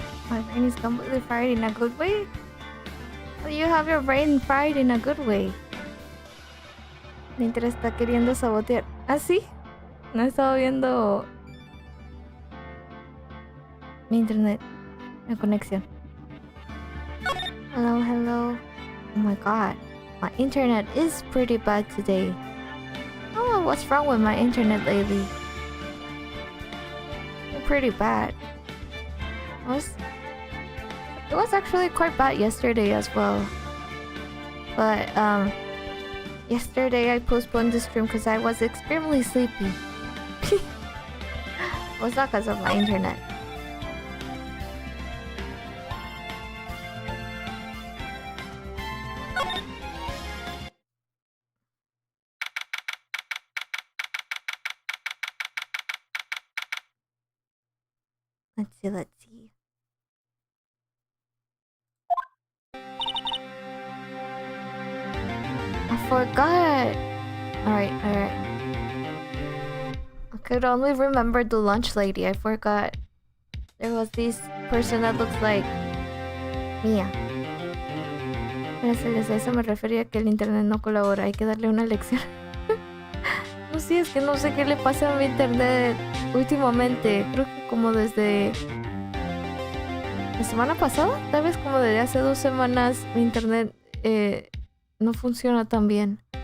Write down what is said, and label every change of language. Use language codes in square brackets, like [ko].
[en] My brain is completely fried in a good way? Well, you have your brain fried in a good way. [es] El internet está queriendo sabotear. ¿Ah, sí? No he estado viendo mi internet, la conexión. [en] Hello, hello. Oh my god. My internet is pretty bad today. I don't know what's wrong with my internet lately. Pretty bad. It was actually quite bad yesterday as well. But yesterday I postponed the stream because I was extremely sleepy. It was not because of my internet. Let's see. I forgot. Alright. I could only remember the lunch lady. I forgot. There was this person that looks like Mia. [es] Eso me refería a que el internet no colabora. Hay que darle una lección. No sé, es que no sé qué le pasa a mi internet últimamente. Creo que como desde la semana pasada, tal vez como desde hace 2 semanas, mi internet no funciona tan bien.